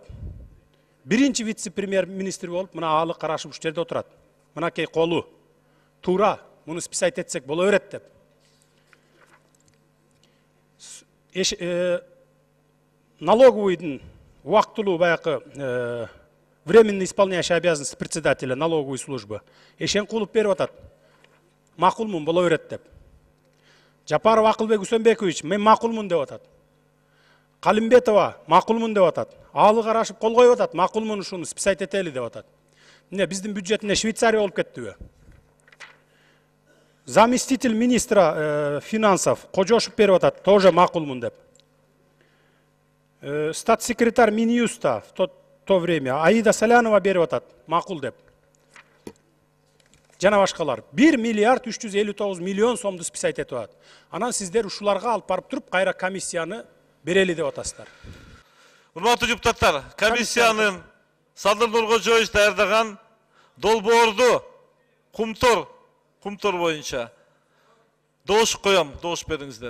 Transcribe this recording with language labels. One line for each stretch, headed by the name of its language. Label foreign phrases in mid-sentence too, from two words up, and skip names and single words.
Kyrgyz: Биринчи вице-премьер-министр болуп мына Аалы Карашев ушул жерде отурат. Мынакей колу туура, муну списать этсек боло берет деп. Налоговыйдын убактылуу баягы
Russian: временно исполняющий обязанности председателя налоговой службы Эшенкулов
Kyrgyz: берип атат. Макулмун боло берет деп. Жапаров Акылбек Үсөнбекович мен макулмун деп атат. Калимбетова макулмун деп атат. Аалы Карашев кол коюп атат. Макулмун ушуну списать этели деп атат. Эмне биздин бюджетине Швейцария болуп кеттиби?
Russian: Заместитель министра финансов Кожошев
Kyrgyz: берип атат. Тоже макулмун деп.
Russian: Статс-секретарь Минюста в то время Аида Солянова
Kyrgyz: берип атат. Макул деп. Жана башкалар 1 миллиард 359 миллион сомду списать этип атат. Анан сиздер ушуларга алып барып туруп кайра комиссияны берели деп атасыздар. Урматтуу депутаттар, комиссиянын Садыр Нуркожоевич даярдаган долбоорду кумтор боюнча добуш коем, добуш бериңиздер.